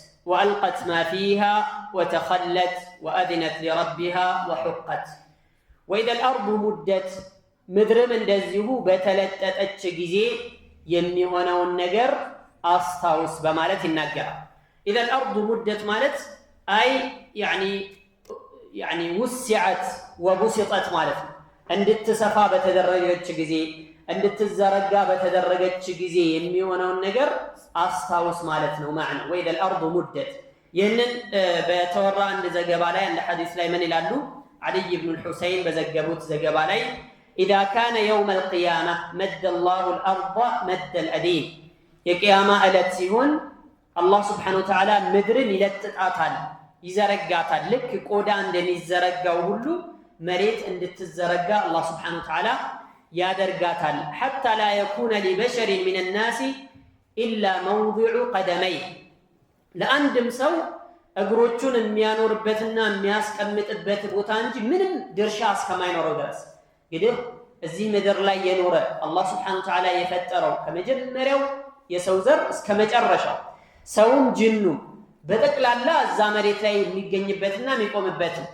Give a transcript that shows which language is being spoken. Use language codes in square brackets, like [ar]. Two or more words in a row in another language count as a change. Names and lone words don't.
[ar] وألقت ما فيها وتخلت وأذنت لربها وحقت وإذا الأرض مدت [am] ምድርም እንደዚሁ በተለጠጠች ጊዜ የሚሆነውን ነገር አስታውስ በማለት ይናገራል። [ar] إذا الأرض مدت ማለት أي يعني وسعت وبسطت [am] ማለት ነው። እንድትሰፋ በተደረገች ጊዜ እንድትዘረጋ በተደረገች ጊዜ የሚሆነውን ነገር አስታውስ ማለት ነው ማለት ነው። [ar] وإذا الأرض مدت [am] ይህንን በተወራ አንድ ዘገባ ላይ አንድ ሐዲስ ላይ ምን ይላሉ? [ar] علي بن الحسين [am] በዘገቡት ዘገባ ላይ [ar] إذا كان يوم القيامة مد الله الأرض مد الأديم [am] የቂያማ ዕለት ሲሆን አላህ [ar] سبحانه و [am] Ta'ala ምድርን ይለጥጣታል ይዘረጋታል። ልክ ቆዳ እንደሚዘረጋው ሁሉ መሬት እንድትዘረጋ አላህ Subhanahu Wa Ta'ala ያደርጋታል። [ar] حتى لا يكون لبشر من الناس إلا موضع قدميه [am] ለአንድም ሰው እግሮቹን የሚያኖርበትና የሚያስቀምጥበት ቦታ እንጂ ምንም ድርሻ እስከማይኖረው ድረስ እንግዲህ እዚህ ምድር ላይ የኖረ አላህ [ar] سبحانه وتعالى [am] የፈጠረው ከመጀመሪያው የሰው ዘር እስከ መጨረሻው ሰውም ጅኑም በጠቅላላ እዛ መሬት ላይ የሚገኝበትና የሚቆምበት